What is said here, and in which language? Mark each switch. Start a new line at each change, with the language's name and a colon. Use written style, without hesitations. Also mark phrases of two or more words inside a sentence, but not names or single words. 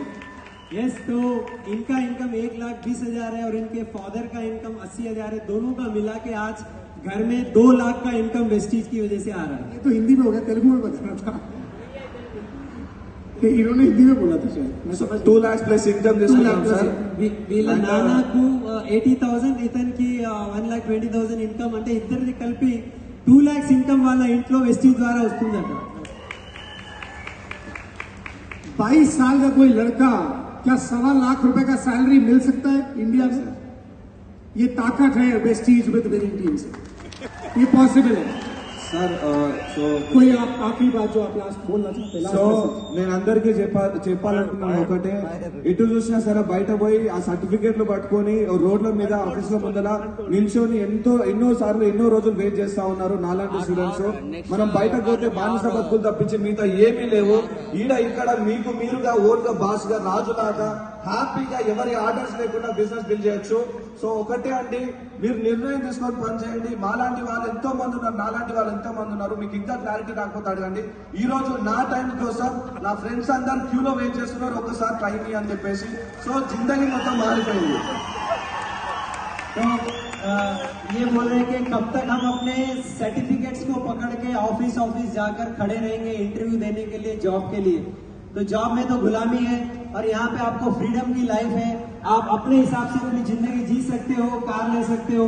Hindi: यस, तो इनका इनकम 1,20,000 है और इनके फादर का इनकम 80,000 है. दोनों का मिला के आज घर में 2 लाख का इनकम वेस्टीज की वजह से आ रहा है. ये तो हिंदी में हो गया, तेलुगु में बताना था. इन्होंने हिंदी में बोला था शायद, मैं समझ. 2 लाख प्लस इनकम
Telugu: తీసుకున్నాం సార్. వీళ్ళ నాన్నకు 80,000, ఇతనికి 1,20,000 ఇన్కమ్. అంటే ఇద్దరిది కలిపి 2 lakhs ఇన్కమ్ వాళ్ళ ఇంట్లో వెస్టీజ్ ద్వారా వస్తుందట.
Hindi: 22 साल का कोई लड़का क्या 1.25 लाख रुपए का सैलरी मिल सकता है इंडिया में? ये ताकत है वेस्टीज
English: with winning team
Hindi: से, ये पॉसिबल है
Telugu: సార్. సో
Hindi: कोई आप आखिरी बात जो आप लास्ट बोलना चाहते हैं?
Telugu: సో నేను అందరికీ చెప్పాలనుకున్నాను ఒకటే, ఎటు చూసినా సరే బయట పోయి ఆ సర్టిఫికేట్లు పట్టుకొని రోడ్ల మీద ఆఫీసుల ముందర నిల్చొని ఎన్నో సార్లు ఎన్నో రోజులు వెయిట్ చేస్తా ఉన్నారు నాలాంటి స్టూడెంట్స్. మనం బయటకు పోతే బానిస బతుకులు తప్పించి మిగతా ఏమీ లేవు. ఇక్కడ మీకు మీరుగా ఓన్ గా బాస్ గా రాజులాగా హ్యాపీగా ఎవరి ఆర్డర్స్ లేకుండా
English: business build
Telugu: చేయొచ్చు. సో ఒకటే అండి, మీరు నిర్ణయం తీసుకొని పని చేయండి. మాలాంటి వాళ్ళు ఎంతో మంది ఉన్నారు, నాలాంటి వాళ్ళు ఎంతో మంది ఉన్నారు. మీకు ఇంకా క్లారిటీ రాకపోతే అడగండి. ఈ రోజు నా టైం కోసం నా ఫ్రెండ్స్ అందరు క్యూలో వెయిట్ చేస్తున్నారు, ఒక్కసారి టైం అని చెప్పేసి. సో జిందగీ మొత్తం మారిపోయింది.
Hindi: तो ये बोल रहे हैं कि कब तक हम अपने सर्टिफिकेट्स को पकड़ के ऑफिस जाकर खड़े रहेंगे इंटरव्यू देने के लिए, जॉब के लिए। तो जॉब में तो गुलामी है और यहाँ पे आपको फ्रीडम की लाइफ है, आप अपने हिसाब से अपनी जिंदगी जी सकते हो, कार ले सकते हो।